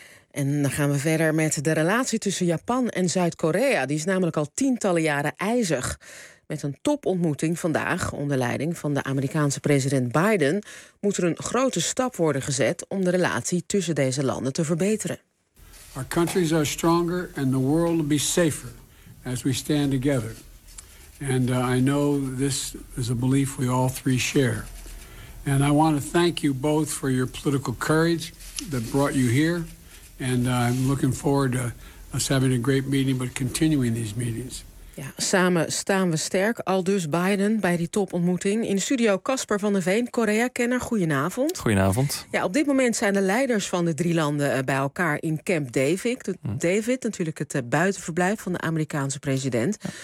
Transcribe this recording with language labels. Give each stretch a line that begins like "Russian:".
Dutch: En dan gaan we verder met de relatie tussen Japan en Zuid-Korea. Die is namelijk al tientallen jaren ijzig. Met een topontmoeting vandaag onder leiding van de Amerikaanse president Biden moet er een grote stap worden gezet om de relatie tussen deze landen te verbeteren.
English: Our countries are stronger and the world will be safer as we stand together. And I know this is a belief we all three share. And I want to thank you both for your political courage that brought you here. And I'm looking forward to us having a great meeting, but continuing these meetings.
Dutch: Ja, samen staan we sterk, aldus Biden bij die topontmoeting. In de studio Casper van der Veen, Korea-kenner, goedenavond. Goedenavond. Ja, op dit moment zijn de leiders van de drie landen bij elkaar in Camp David. David, natuurlijk het buitenverblijf van de Amerikaanse president.